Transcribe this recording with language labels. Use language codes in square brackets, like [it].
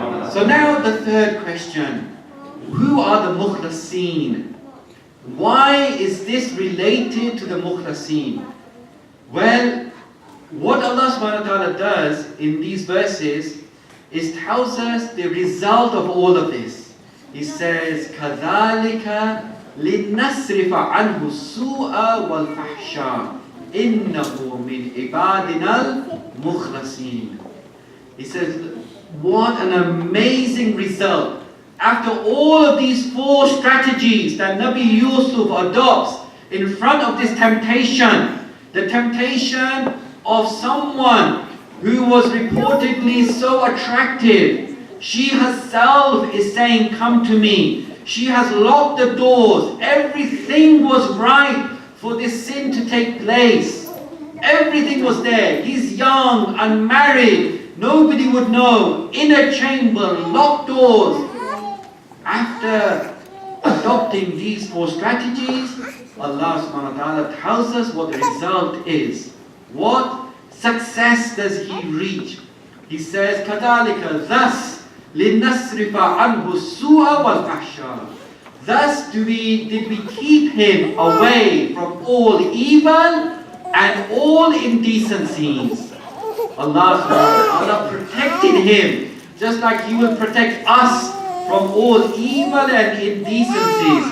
[en] So now the third question. Who are the mukhlasin? Why is this related to the mukhlasin? Well, what Allah subhanahu wa ta'ala does in these verses is tells us the result of all of this. [ar] He says, كَذَلِكَ لِنَّصْرِفَ عَنْهُ السُّوءَ وَالْفَحْشَاءَ إِنَّهُ مِنْ عِبَادِنَا الْمُخْلَصِينَ. [en] He says, what an amazing result. After all of these four strategies that Nabi Yusuf adopts in front of this temptation, the temptation of someone who was reportedly so attractive, She herself is saying, come to me. She has locked the doors. Everything was right for this sin to take place. Everything was there. He's young, unmarried. Nobody would know. In a chamber, locked doors. After adopting these 4 strategies, Allah subhanahu wa ta'ala tells us what the result is. What success does he reach? [ar] He says, كَذَلِكَ thus لِنَصْرِفَ عَنْهُ السُّوءَ وَالْفَحْشَاءَ. [en] Thus did we keep him away from all evil and all indecencies. Allah subhanahu wa ta'ala protected him, just like he will protect us from all evil and indecencies.